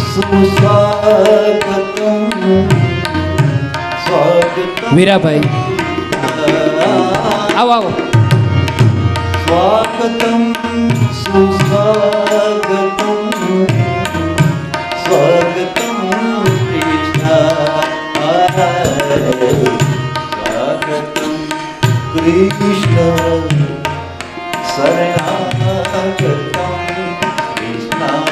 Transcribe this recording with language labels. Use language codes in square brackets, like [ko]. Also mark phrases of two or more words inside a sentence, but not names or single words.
[hi] सुस्वागतम स्वागतम [gu] વીરાભાઈ આવો આવો [hi] स्वागतम सुस्वागतम स्वागतम स्वागतम कृष्ण शरणागतम कृष्ण